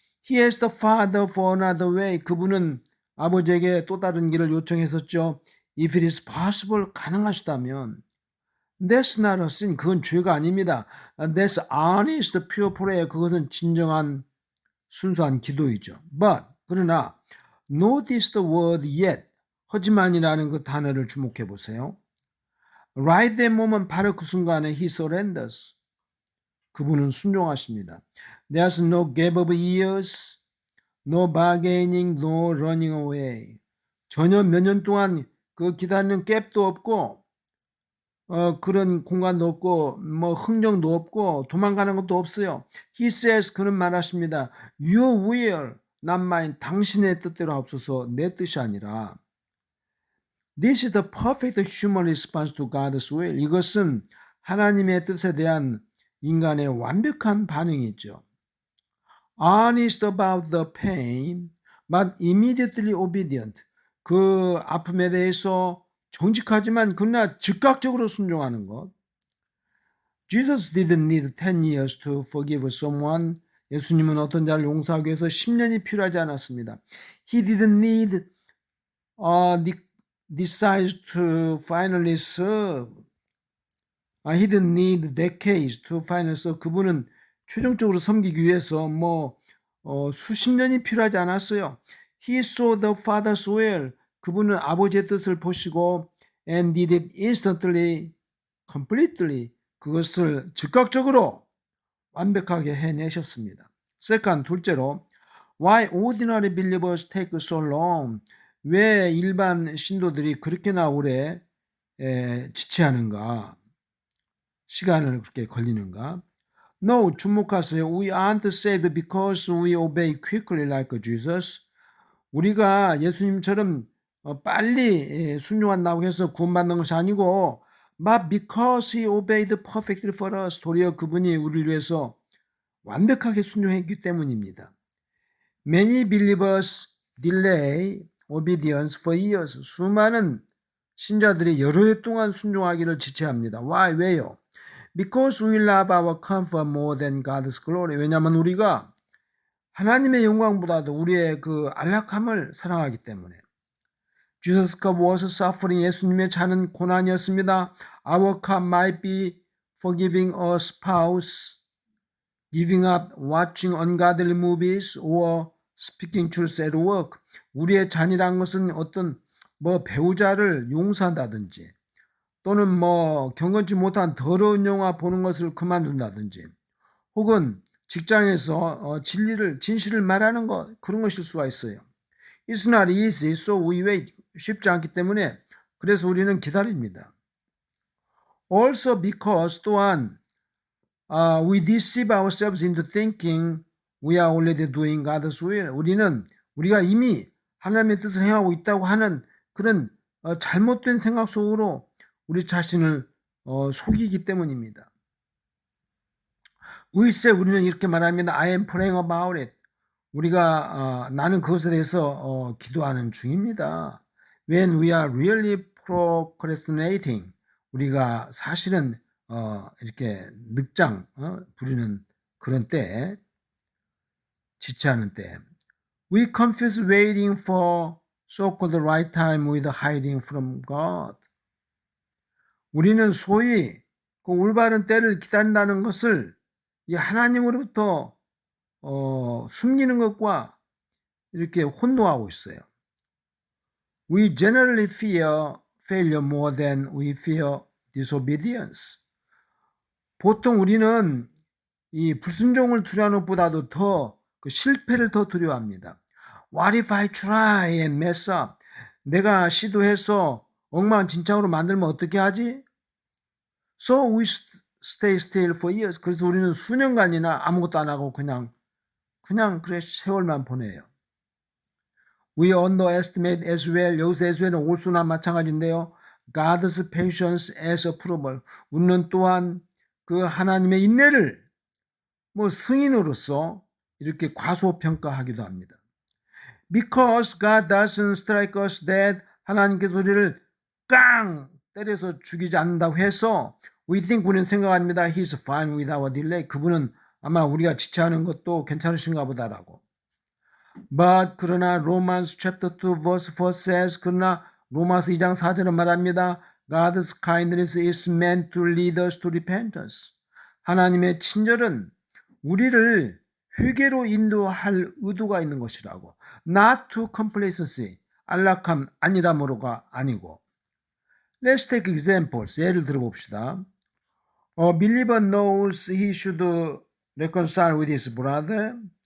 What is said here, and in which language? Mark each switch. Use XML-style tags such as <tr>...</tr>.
<en>He asked the Father for another way.</en> <ko>그분은 아버지에게 또 다른 길을 요청했었죠.</ko> <en>If it is possible,</en> <ko>가능하시다면.</ko> <en>That's not a sin.</en> <ko>그건 죄가 아닙니다.</ko> <en>That's honest, pure prayer.</en> <ko>그것은 진정한 순수한 기도이죠.</ko> <en>But</en> <ko>그러나</ko> <en>notice the word yet.</en> <ko>하지만이라는 그 단어를 주목해 보세요.</ko> <en>Right that moment,</en> <ko>바로 그 순간에</ko> <en>he surrenders.</en> <ko>그분은 순종하십니다.</ko> <en>There's no gap of years, no bargaining, no running away.</en> <ko>전혀 몇 년 동안 그 기다리는 갭도 없고 그런 공간도 없고 뭐 흥정도 없고 도망가는 것도 없어요.</ko> <en>He says,</en> <ko>그는 말하십니다.</ko> <en>Your will, not mine.</en> <ko>당신의 뜻대로 하옵소서. 내 뜻이 아니라.</ko> <en>This is the perfect human response to God's will.</en> <ko>이것은 하나님의 뜻에 대한 인간의 완벽한 반응이죠.</ko> <en>Honest about the pain, but immediately obedient.</en> <ko>그 아픔에 대해서 정직하지만 그러나 즉각적으로 순종하는 것.</ko> <en>Jesus didn't need 10 years to forgive someone.</en> <ko>예수님은 어떤 자를 용서하기 위해서 10년이 필요하지 않았습니다.</ko> <en>He didn't need decides to finally serve. He didn't need decades to finally serve.</en> <ko>그분은 최종적으로 섬기기 위해서 수십 년이 필요하지 않았어요.</ko> <en>He saw the Father's will.</en> <ko>그분은 아버지의 뜻을 보시고</ko> <en>and did it instantly, completely.</en> <ko>그것을 즉각적으로 완벽하게 해내셨습니다.</ko> <en>Second,</en> <ko>둘째로</ko> <en>Why ordinary believers take so long?</en> <ko>왜 일반 신도들이 그렇게나 오래 지체하는가? 시간을 그렇게 걸리는가? No, 주목하세요.</ko> <en>We aren't saved because we obey quickly like Jesus.</en> <ko>우리가 예수님처럼 빨리 순종한다고 해서 구원받는 것이 아니고</ko> <en>but because he obeyed perfectly for us.</en> <ko>도리어 그분이 우리를 위해서 완벽하게 순종했기 때문입니다.</ko> <en>Many believers delay obedience for years.</en> <ko>수많은 신자들이 여러 해 동안 순종하기를 지체합니다.</ko> <en>Why?</en> <ko>왜요?</ko> <en>Because we love our comfort more than God's glory.</en> <ko>왜냐하면 우리가 하나님의 영광보다도 우리의 그 안락함을 사랑하기 때문에.</ko> <en>Jesus cup was suffering.</en> <ko>예수님의 잔은 고난이었습니다.</ko> <en>Our cup might be forgiving a spouse, giving up watching ungodly movies, or speaking truth at work.</en> <ko>우리의 잔이란 것은 어떤 배우자를 용서한다든지 또는 경건치 못한 더러운 영화 보는 것을 그만둔다든지 혹은 직장에서 진실을 말하는 것, 그런 것일 수가 있어요.</ko> <en>It's not easy, so we wait.</en> <ko>쉽지 않기 때문에 그래서 우리는 기다립니다.</ko> <en>Also because</en> <ko>또한</ko> <en>we deceive ourselves into thinking we are already doing God's will.</en> <ko>우리가 이미 하나님의 뜻을 행하고 있다고 하는 그런 잘못된 생각 속으로 우리 자신을 속이기 때문입니다. 우리는 이렇게 말합니다.</ko> <en>I am praying about it.</en> <ko>나는 그것에 대해서 기도하는 중입니다.</ko> <en>When we are really procrastinating,</en> <ko>우리가 사실은 이렇게 늑장 부리는 그런 때, 지체하는 때,</ko> <en>we confuse waiting for so-called right time with hiding from God.</en> <ko>우리는 소위 그 올바른 때를 기다린다는 것을 이 하나님으로부터 숨기는 것과 이렇게 혼동하고 있어요.</ko> <en>We generally fear failure more than we fear disobedience.</en> <ko>보통 우리는 이 불순종을 두려워하는 것보다도 더 그 실패를 더 두려워합니다.</ko> <en>What if I try and mess up?</en> <ko>내가 시도해서 엉망진창으로 만들면 어떻게 하지?</ko> <en>So we stay still for years.</en> <ko>그래서 우리는 수년간이나 아무것도 안 하고 그냥 그래 세월만 보내요.</ko> <en>We underestimate as well.</en> <ko>여기서 as well은 올수나 마찬가지인데요.</ko> <en>God's patience as approval.</en> <ko>우리는 또한 그 하나님의 인내를 승인으로서 이렇게 과소평가하기도 합니다.</ko> <en>Because God doesn't strike us dead.</en> <ko>하나님께서 우리를 깡 때려서 죽이지 않는다고 해서</ko> <en>we think,</en> <ko>우리는 생각합니다.</ko> <en>He's fine with our delay.</en> <ko>그분은 아마 우리가 지체하는 것도 괜찮으신가 보다라고.</ko> <en>But</en> <ko>그러나</ko> <en>Romans chapter 2 verse 4 says,</en> <ko>그러나 로마서 2장 4절은 말합니다.</ko> <en>God's kindness is meant to lead us to repentance.</en> <ko>하나님의 친절은 우리를 회개로 인도할 의도가 있는 것이라고.</ko> <en>Not to complacency,</en> <ko>안락함 아니라므로가 아니고.</ko> <en>Let's take examples.</en> <ko>예를 들어봅시다.</ko> <en>A believer knows he should reconcile with his brother.</en>